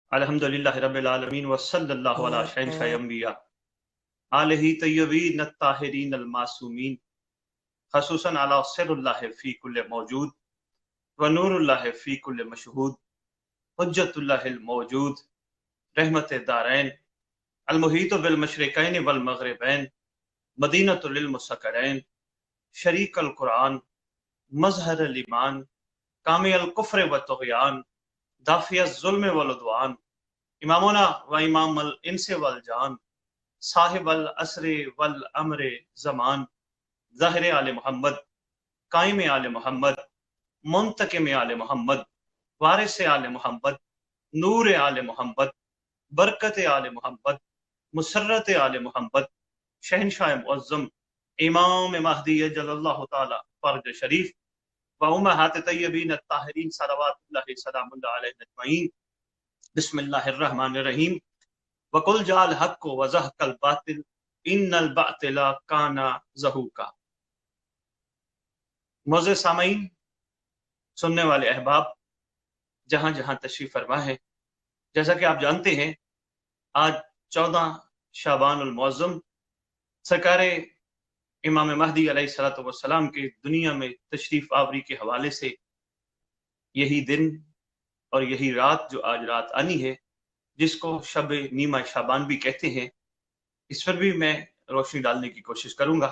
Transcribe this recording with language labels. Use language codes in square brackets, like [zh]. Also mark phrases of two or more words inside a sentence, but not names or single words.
[ar] الحمد لله رب العالمين وصلى الله على أشرف الأنبياء آله الطيبين الطاهرين المعصومين خصوصا على سر الله في كل موجود ونور الله في كل مشهود حجة الله الموجود رحمة الدارين ال المحيط بالمشرقين والمغربين مدينة للمسكرين شريك القرآن مظهر الإيمان قامع الكفر والطغيان دافع ال ظلم والعدوان إمامنا وإمام الإنس والجان صاحب العصر والأمر الزمان ظاهر آل محمد قائم آل محمد منتقم آل محمد وارث آل محمد نور آل محمد بركة آل محمد مسرة آل محمد شهنشاه معظم إمام مهدي عجل الله تعالى فرجه الشريف وأمهات الطيبين الطاهرين صلوات الله سلام الله عليهم أجمعين بسم الله الرحمن الرحيم وقل جاء الحق وزهق الباطل إن الباطل كان زهوقا. [ur] معزز سامعین، سننے والے احباب، جہاں جہاں تشریف فرما ہیں، جیسا کہ آپ جانتے ہیں آج 14 شعبان المعظم سرکار امام مہدی علیہ الصلوٰۃ والسلام کے دنیا میں تشریف آوری کے حوالے سے یہی دن اور یہی رات جو آج رات آنی ہے، جس کو شب نیمہ شعبان بھی کہتے ہیں، اس پر بھی میں روشنی ڈالنے کی کوشش کروں گا.